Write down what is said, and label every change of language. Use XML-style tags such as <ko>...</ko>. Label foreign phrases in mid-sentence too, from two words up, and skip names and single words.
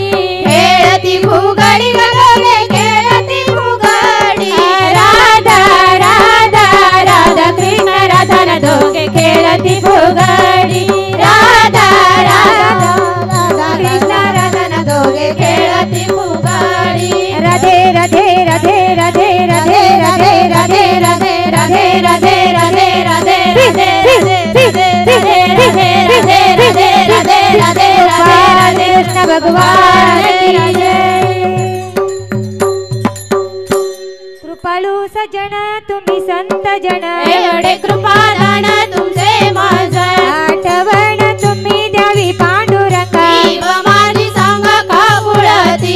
<mr>खेळती फुगडी न दोघे खेळती फुगडी राधा राधा राधा कृष्ण राधा न दोघे खेळती फुगडी राधा राधा राधा कृष्ण राधा न दोघे खेळती फुगडी</mr> <hi>राधे राधे राधे राधे राधे राधे राधे राधे राधे राधे राधे राधे राधे राधे कृष्ण भगवान की जय।</hi> <mr>कृपाळू सजन तुम्ही संत जन एवढे कृपादान तुमचे माझ आठवण तुम्ही द्यावी पांडुरंगा जीव माझी सांग का कुळती</mr>